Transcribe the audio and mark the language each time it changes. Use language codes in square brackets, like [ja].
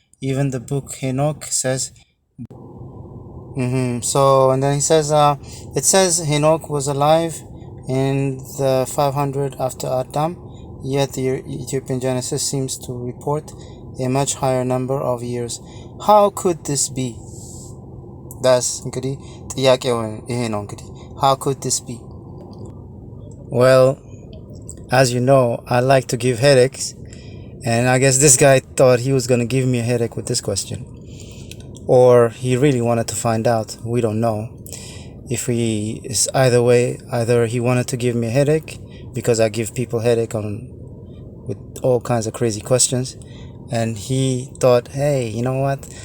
[en] Even the book Enoch says So and then he says it says Enoch was alive in the 500 after Adam, yet the Ethiopian Genesis seems to report a much higher number of years. How could this be? That's [am] እንግዲህ ጥያቄው ይሄ ነው እንግዲህ. [en] How could this be? Well, as you know, I like to give headaches, and I guess this guy thought he was going to give me a headache with this question. Or he really wanted to find out. We don't know. If it's either way, either he wanted to give me a headache because I give people headache with all kinds of crazy questions, and he thought, hey, you know what?